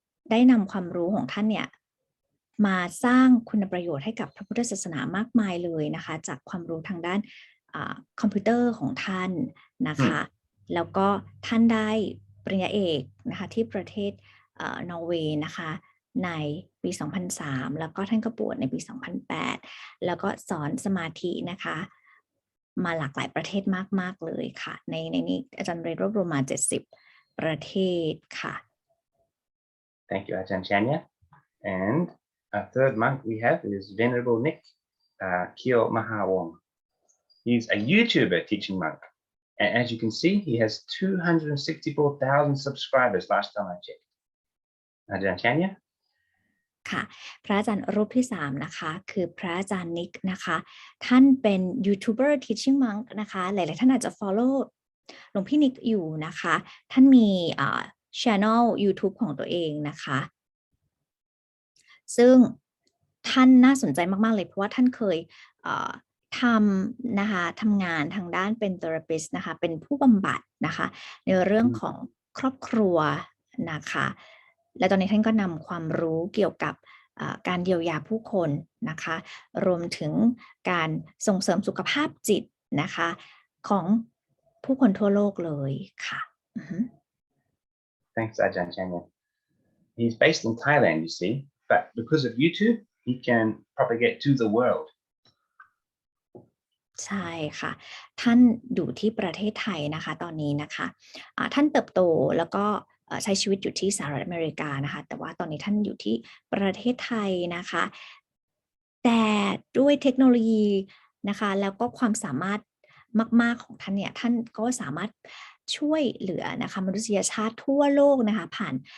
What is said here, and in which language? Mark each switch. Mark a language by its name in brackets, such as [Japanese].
[Thai] ได้นำความรู้ของท่านเนี่ยมาสร้างคุณประโยชน์ให้กับพระพุทธศาสนามากมายเลยนะคะจากความรู้ทางด้านคอมพิวเตอร์ของท่านนะคะแล้วก็ท่านได้ปริญญาเอกนะคะที่ประเทศนอร์เวย์นะคะในปี 2003 แล้วก็ท่านก็บวชในปี 2008 แล้วก็สอนสมาธินะคะมาหลากหลายประเทศมากๆเลยค่ะในนี้อาจารย์เรย์รวบรวมมา70ประเทศค่ะ [English] Thank you, Ajahn Chanya. And our third monk we have is Venerable Nick Kyo Mahawong. He's a YouTuber teaching monk. And as you can see, he has 264,000 subscribers last time I checked. Ajahn Chanya? [Thai] ค่ะพระอาจารย์รูปที่3นะคะคือพระอาจารย์นิกนะคะท่านเป็นยูทูบเบอร์ [English] teaching monk [Thai] นะคะหลายๆท่านอาจจะ follow หลวงพี่นิกอยู่นะคะท่านมีchannel YouTube ของตัวเองนะคะ ซึ่งท่านน่าสนใจมากๆเลยเพราะว่าท่านเคยทำนะคะทำงานทางด้านเป็น therapist นะคะเป็นผู้บำบัดนะคะในเรื่องของครอบครัวนะคะและตอนนี้ท่านก็นำความรู้เกี่ยวกับการเยียวยาผู้คนนะคะรวมถึงการส่งเสริมสุขภาพจิตนะคะของผู้คนทั่วโลกเลยค่ะ [English] Thanks, Ajahn Chanya. He's based in Thailand, you see, but because of YouTube, he can propagate to the world. [Thai] ใช่ค่ะท่านอยู่ที่ประเทศไทยนะคะตอนนี้นะคะท่านเติบโตแล้วก็ใช้ชีวิตอยู่ที่สหรัฐอเมริกานะคะแต่ว่าตอนนี้ท่านอยู่ที่ประเทศไทยนะคะ แต่ด้วยเทคโนโลยีนะคะแล้วก็ความสามารถมากๆของท่านเนี่ยท่านก็สามารถช่วยเหลือนะคะมนุษยชาติทั่วโลกนะคะผ่าน